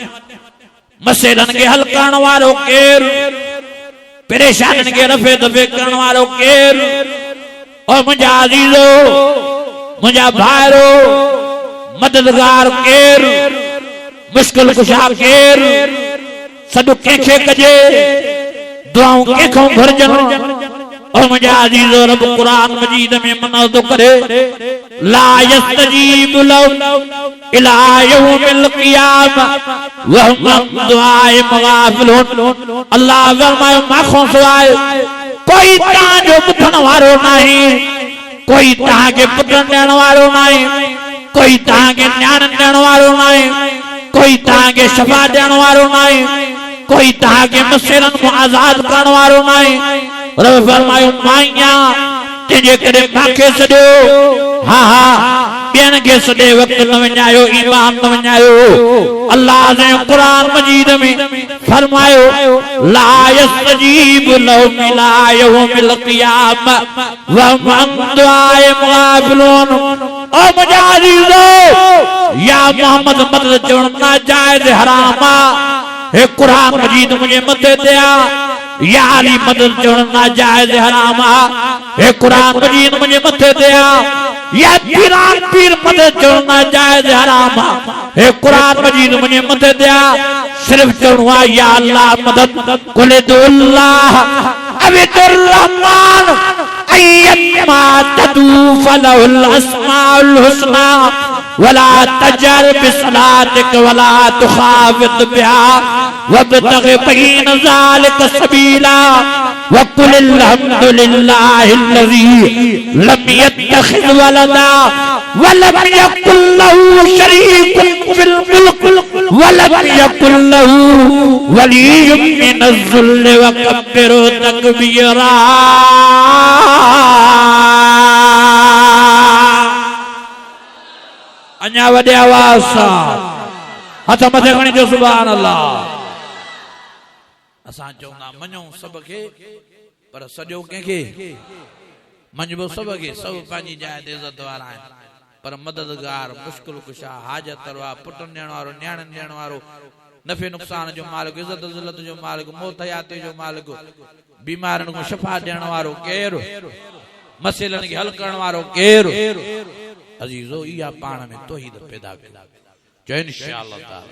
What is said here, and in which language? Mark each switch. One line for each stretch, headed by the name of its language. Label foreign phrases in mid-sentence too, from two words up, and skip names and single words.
Sindhi: मसइलनि खे हल करण वारो केरु परेशानियुनि खे रफ़े दफ़े करण वारो केरु और मुंहिंजा अज़ीज़ो मुंहिंजा भाइरो मददगार केरु मुश्किल कुशा केरु सॾु कंहिंखे कजे दुआऊं कंहिंखां घुरजनि और मुंहिंजा अज़ीज़ो रब क़ुरान मजीद में मना थो करे
Arabic: لا يستجيب له إلى يوم القيامة وهم عن دعائهم غافلون.
Sindhi: अल्लाह फरमाए माखों सवाइ कोई तव्हांजो ॿुधण वारो नाहे कोई तव्हांखे पुटनि ॾियण वारो नाहे कोई तव्हांखे न्याणनि ॾियण वारो नाहे कोई तव्हांखे शफ़ा ॾियण वारो नाहे कोई तव्हांखे मसइलनि खां आज़ाद करण वारो नाहे। रब फरमायो माइया तंहिंजे करे मूंखे सॾियो हा ॿियनि खे सॾे वक़्तु न विञायो ईमान न विञायो। अल्लाह ने क़ुरान मजीद में फरमायो
Arabic: لا يستجيب له إلى يوم القيامة وهم عن دعائهم غافلون.
Sindhi: ओ मुंहिंजा अज़ीज़ो या मोहम्मद मदद चवण नाजायज़ हराम आहे। हे क़ुरान मजीद मुंहिंजे मथे ते आहे या अली मदद चवण नाजायज़ हराम आहे। हे क़ुरान मजीद मुंहिंजे मथे ते आहे या पीरान पीर मदद चवण नाजायज़ हराम आहे। हे क़ुरान मजीद मुंहिंजे मथे ते आहे सिर्फ़ चवणो आहे या अल्लाह
Arabic: مدد قل ادعوا الله أو ادعوا الرحمن أيا ما تدعوا فله الأسماء الحسنى ولا تجهر بصلاتك ولا تخافت بها وابتغ بين ذلك سبيلا وقل الحمد لله الذي لم يتخذ ولدا ولم يكن له شريك في الملك ولم يكن له ولي من الذل وكبره تكبيرا.
Sindhi: अञा वॾे आवाज़ सां हथ मथे खणी जो
Arabic: سبحان الله.
Sindhi: असां चवंदा मञूं सभ खे पर सॼो कंहिंखे मंझबो सभ खे सभु पंहिंजी जाइ ते इज़त वारा आहिनि पर मददगार मुश्किल कुशा हाजत वारो पुटनि ॾियण वारो न्याणनि ॾियण वारो नफ़े नुक़सान जो मालिक इज़त ज़िलत जो मालिक मौत हयाती जो मालिक बीमारनि को शफ़ा ॾियण वारो केरु मसइलनि खे हल करण वारो केरु अज़ीज़ो इहा पाण में तौहीद पैदा कयो जो
Arabic: إن شاء الله تعالى.